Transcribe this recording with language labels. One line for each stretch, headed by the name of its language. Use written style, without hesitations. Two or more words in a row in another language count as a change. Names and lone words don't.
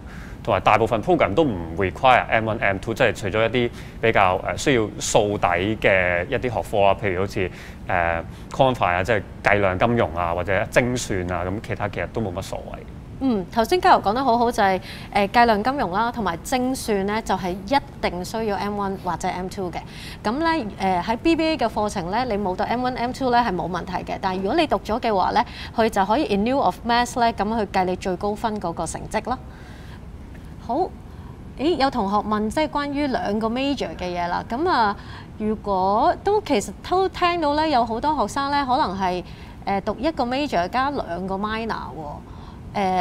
Cantonese: 同埋大部分 program 都唔 require M1、M2，即係除咗一啲比較需要數底嘅一啲學科啊，譬如好似Confi 啊，即係計量金融啊，或者精算啊，咁其他其實都冇乜所謂。頭先嘉柔講得好好，就係計量金融啦，同埋精算咧，就係一定需要 M1 或者 M2 嘅。咁咧喺 BBA 嘅課程咧，你冇到 M1、M2 咧係冇問題嘅。但係如果你讀咗嘅話咧，佢就可以
English: in lieu of maths
Cantonese: 咧咁去計你最高分嗰個成績啦。好，有同學問即係關於兩個 major 嘅嘢啦。咁如果其實都聽到咧，有好多學生咧可能係讀一個 major 加兩個 minor 喎。